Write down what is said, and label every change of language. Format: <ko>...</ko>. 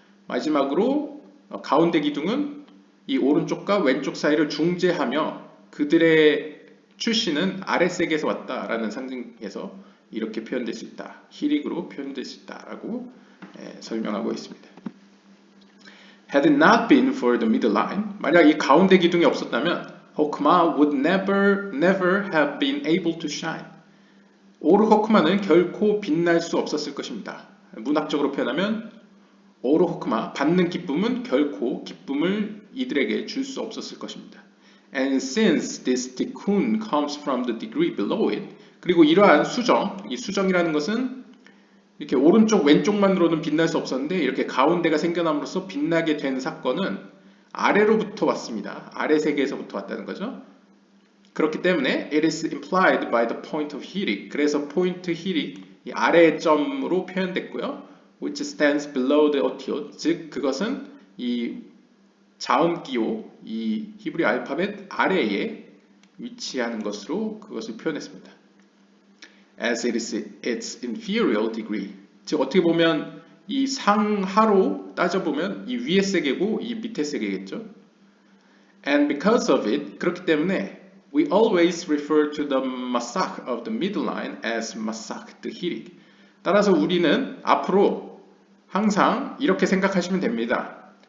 <ko>마지막으로 가운데 기둥은 이 오른쪽과 왼쪽 사이를 중재하며 그들의 출신은 아랫세계에서 왔다라는 상징에서 이렇게 표현될 수 있다. 히릭으로 표현될 수 있다라고 설명하고 있습니다.</ko> <en>Had it not been for the middle line,</en> <ko>만약 이 가운데 기둥이 없었다면 호크마</ko> <en>would never have been able to shine.</en> <ko>오르 호크마는 결코 빛날 수 없었을 것입니다. 문학적으로 표현하면 오르 호크마, 받는 기쁨은 결코 기쁨을 이들에게 줄 수 없었을 것입니다.</ko> <en>And since this tikkun comes from the degree below it,</en> <ko>그리고 이러한 수정, 이 수정이라는 것은 이렇게 오른쪽 왼쪽만으로는 빛날 수 없었는데 이렇게 가운데가 생겨남으로써 빛나게 된 사건은 아래로부터 왔습니다. 아래 세계에서부터 왔다는 거죠. 그렇기 때문에</ko> <en>it is implied by the point of hirik.</en> <ko>그래서 포인트 히릭, 이 아래의 점으로 표현됐고요.</ko> <en>which stands below the otiot.</en> <ko>즉 그것은 이 자음 기호, 이 히브리 알파벳 아래에 위치하는 것으로 그것을 표현했습니다.</ko> <en>As it is its inferior degree.</en> <ko>즉 어떻게 보면 이 상하로 따져보면 이 위의 세계고 이 밑의 세계겠죠.</ko> <en>And because of it,</en> <ko>그렇기 때문에</ko> <en>we always refer to the masak of the middle line as masak the hirik.</en> <ko>따라서 우리는 앞으로 항상 이렇게 생각하시면 됩니다.</ko>